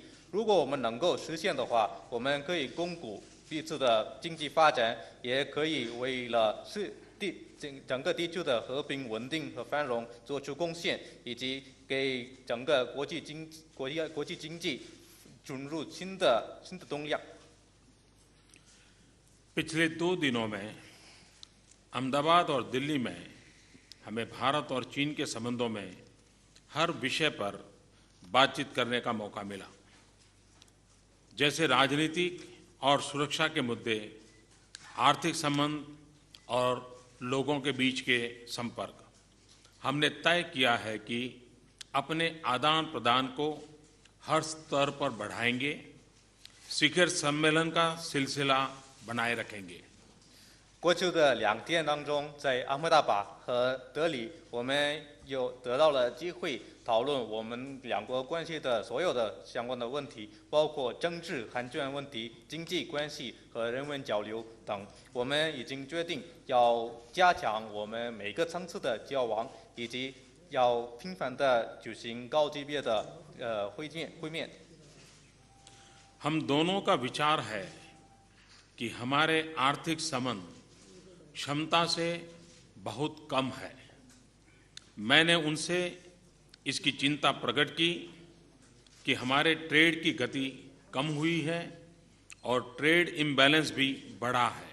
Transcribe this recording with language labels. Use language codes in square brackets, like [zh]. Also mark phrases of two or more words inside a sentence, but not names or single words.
[zh] 如果我们能够实现的话，我们可以巩固彼此的经济发展，也可以为了整个地区的和平稳定和繁荣做出贡献，以及给整个国际经济注入新的动量。 [hi] पिछले 2 दिनों में अहमदाबाद और दिल्ली में हमें भारत और चीन के संबंधों में हर विषय पर बातचीत करने का मौका मिला। जैसे राजनीतिक और सुरक्षा के मुद्दे, आर्थिक संबंध और लोगों के बीच के संपर्क। हमने तय किया है कि अपने आदान प्रदान को हर स्तर पर बढ़ाएंगे, शिखर सम्मेलन का सिलसिला बनाए रखेंगे। [zh] 过去的2天当中，在阿赫达巴和德里，我们得到了机会讨论我们两国关系的所有的相关的问题，包括政治安全问题、经济关系和人文交流等。我们已经决定要加强我们每个层次的交往，以及要频繁地举行高级别的会面。 [hi] हम दोनों का विचार है कि हमारे आर्थिक संबंध क्षमता से बहुत कम है। मैंने उनसे इसकी चिंता प्रकट की कि हमारे ट्रेड की गति कम हुई है और [en] trade imbalance [hi] भी बढ़ा है।